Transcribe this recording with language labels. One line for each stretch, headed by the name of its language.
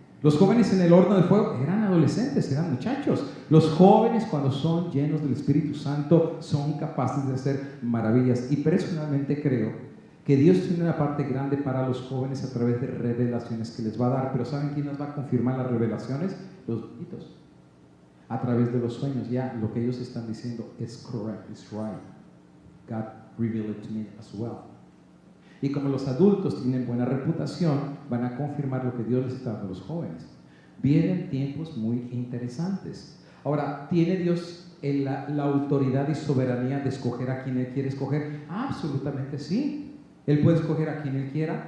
Spanish: Los jóvenes en el horno de fuego eran adolescentes, eran muchachos. Los jóvenes, cuando son llenos del Espíritu Santo, son capaces de hacer maravillas. Y personalmente creo que Dios tiene una parte grande para los jóvenes a través de revelaciones que les va a dar. Pero ¿saben quién nos va a confirmar las revelaciones? Los viejitos. A través de los sueños, ya lo que ellos están diciendo es
English: correct, is right. God revealed it to me as well.
Spanish: Y como los adultos tienen buena reputación, van a confirmar lo que Dios les está dando a los jóvenes. Vienen tiempos muy interesantes. Ahora, ¿tiene Dios la autoridad y soberanía de escoger a quien Él quiere escoger? Absolutamente sí. Él puede escoger a quien Él quiera.